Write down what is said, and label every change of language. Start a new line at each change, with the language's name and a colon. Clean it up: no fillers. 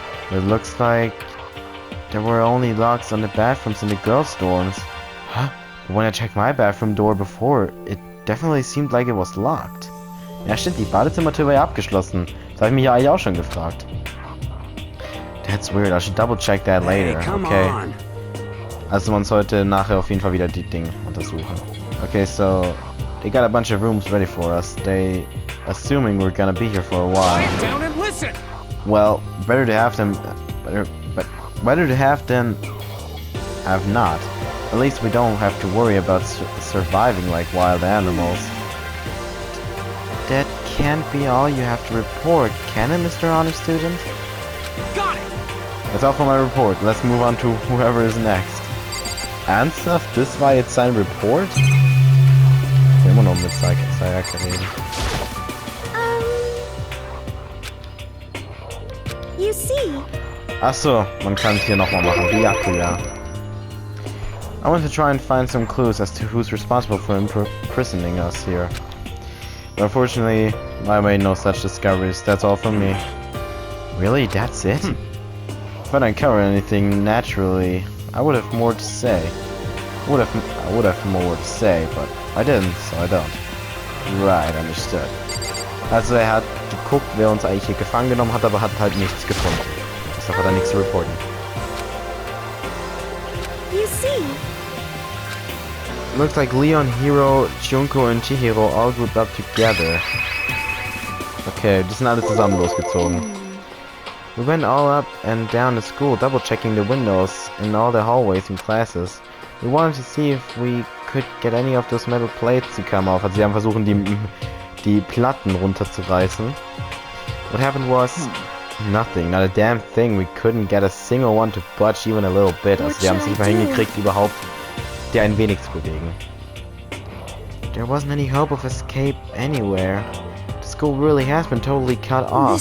English: It looks like there were only locks on the bathrooms in the girls' dorms. Huh? When I checked my bathroom door before, it definitely seemed like it was locked.
German: Ja stimmt, die Badezimmertür war ja abgeschlossen. Das habe ich mich ja eigentlich auch schon gefragt.
English: That's weird, I should double check that later. Okay.
German: Also man sollte nachher auf jeden Fall wieder die Dinge untersuchen.
English: Okay, so they got a bunch of rooms ready for us. They assuming we're gonna be here for a while. Quiet down and listen. Well, better to have them better to have than have not. At least we don't have to worry about surviving like wild animals. That can't be all you have to report, can it, Mr. Honor Student? Got it. That's all for my report. Let's move on to whoever is next.
German: Ernsthaft? Das war jetzt sein Report? Wir immer noch mit Sayaka reden.
English: You see?
German: Achso, man kann es hier nochmal machen.
English: Byakuya. I want to try and find some clues as to who's responsible for imprisoning us here. But unfortunately, I made no such discoveries. That's all from me. Really? That's it? If I didn't cover anything naturally, I would have more to say. I would have more to say, but I didn't, so I don't. Right, understood.
German: Also er hat geguckt, wer uns eigentlich hier gefangen genommen hat, aber hat halt nichts gefunden. Deshalb hat er nichts zu reporten.
English: You see? Looks like Leon, Hiro, Junko
German: und
English: Chihiro all grouped up together.
German: Okay, die sind alle zusammen losgezogen.
English: We went all up and down the school, double checking the windows in all the hallways and classes. We wanted to see if we could get any of those metal plates to come off.
German: Also sie haben versucht, die Platten runterzureißen.
English: What happened was nothing, not a damn thing. We couldn't get a single one to budge even a little bit.
German: Also die haben es nicht mal hingekriegt, überhaupt der ein wenig zu bewegen.
English: There wasn't any hope of escape anywhere. The school really has been totally cut off.